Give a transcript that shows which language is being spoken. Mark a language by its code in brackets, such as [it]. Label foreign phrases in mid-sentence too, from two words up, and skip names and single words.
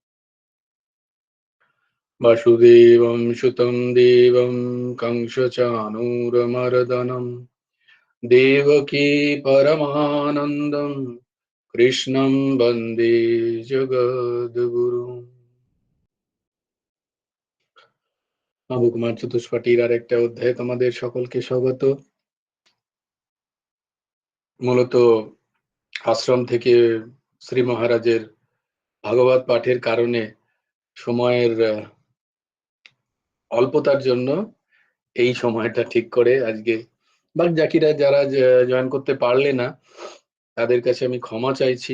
[sa] वसुदेवं सुतं देवं कंसचाणूरमर्दनं देवकी परमानन्दं कृष्णं वन्दे जगद्गुरुम्। [bn] নবকুমার চতুষ্পাঠীর আর একটা অধ্যায়ে তোমাদের সকলকে স্বাগত। মূলত আশ্রম থেকে শ্রী মহারাজের ভাগবত পাঠের কারণে সময়ের অল্পতার জন্য এই সময়টা ঠিক করে আজকে বাদ জাকিরা যারা জয়েন করতে পারলে না তাদের কাছে আমি ক্ষমা চাইছি।